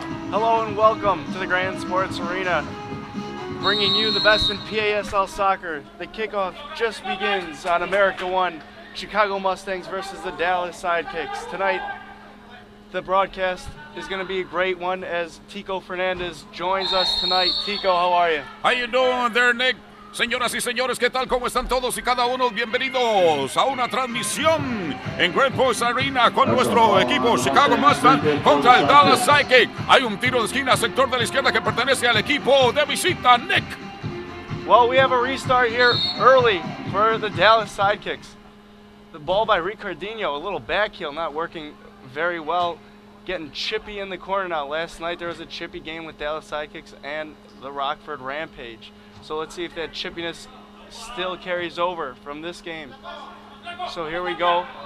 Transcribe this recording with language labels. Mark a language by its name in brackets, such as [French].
[English] Hello and welcome to the Grand Sports Arena, bringing you the best in PASL soccer. The kickoff just begins on America 1, Chicago Mustangs versus the Dallas Sidekicks. Tonight, the broadcast is going to be a great one as Tico Fernandez joins us tonight. Tico, how are you? How you doing there, Nick? [Spanish] Señoras y señores, ¿qué tal? ¿Cómo están todos y cada uno? Bienvenidos a una transmisión en Grand Sports Arena con nuestro equipo Chicago Mustang contra el Dallas Sidekick. Hay un tiro de esquina, sector de la izquierda que pertenece al equipo de visita, Nick. [English] Well, we have a restart here early for the Dallas Sidekicks. The ball by Ricardinho, a little back heel, not working very well. Getting chippy in the corner now. Last night there was a chippy game with Dallas Sidekicks and the Rockford Rampage. So let's see if that chippiness still carries over from this game. So here we go.